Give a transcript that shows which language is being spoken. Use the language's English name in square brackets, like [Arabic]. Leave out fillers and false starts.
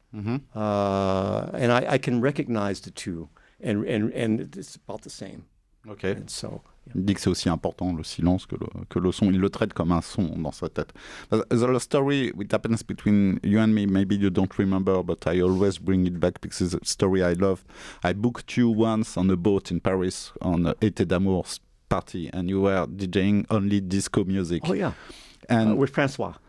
[English] And I can recognize the two, and it's about the same. Okay. And so, yeah. [French] Il dit que c'est aussi important le silence que le son. Il le traite comme un son dans sa tête. [English] The story which happens between you and me, maybe you don't remember, but I always bring it back because it's a story I love. I booked you once on a boat in Paris on an Été d'Amour party, and you were DJing only disco music. Oh yeah, and with Francois.